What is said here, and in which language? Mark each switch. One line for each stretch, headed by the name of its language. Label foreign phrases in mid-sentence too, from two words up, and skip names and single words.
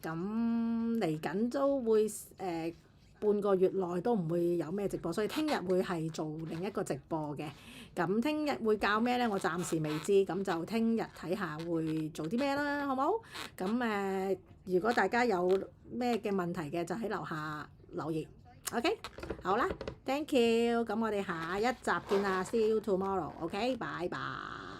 Cantonese: 咁嚟緊都會半個月內都唔會有咩直播，所以聽日會係做另一個直播嘅。咁聽日會教咩咧？我暫時未知，咁就聽日睇下會做啲咩啦，好冇？咁如果大家有咩嘅問題嘅，就喺樓下留言。OK，好啦，
English: thank you。
Cantonese: 咁我哋下一集見啦，
English: see you tomorrow。
Cantonese: OK，拜拜。